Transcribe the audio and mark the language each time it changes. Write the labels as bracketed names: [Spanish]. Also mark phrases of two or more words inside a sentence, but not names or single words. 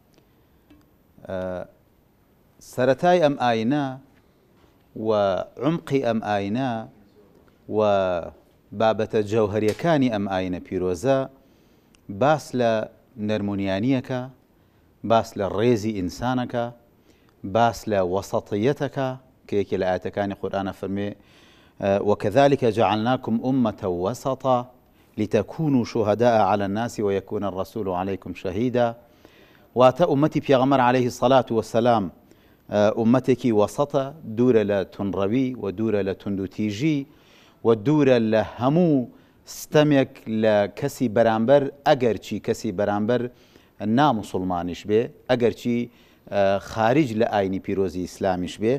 [Central Kurdish] سەرەتای ئەم ئاینە و عمقی ئەم ئاینە و بابەتە جەوهەریەکانی ئەم ئاینە پیرۆزە باس لە نەرمونیانیەکە، باس لە ڕێزی ئینسانەکە، باس لە وەسەطیەتەکە کە یەکێ لە ئاەتەکانی قورئانە فەرمێ [Arabic] وكذلك جعلناكم أمة وسطا لتكونوا شهداء على الناس ويكون الرسول عليكم شهيدا. [Central Kurdish] واتە ئومەتی پێغەمبەر [Arabic] عليه الصلاة والسلام [Central Kurdish] ئومەتێکی وەسەتە، دوورە لە توندڕەوی و دوورە لە توندوتیژی و دوورە لە هەموو ستەمێک لە کەسی بەرامبەر ئەگەرچی کەسی بەرامبەر ناموسڵمانیش بێ، ئەگەرچی خارج لە ئاینی پیرۆزی ئیسلامیش بێ.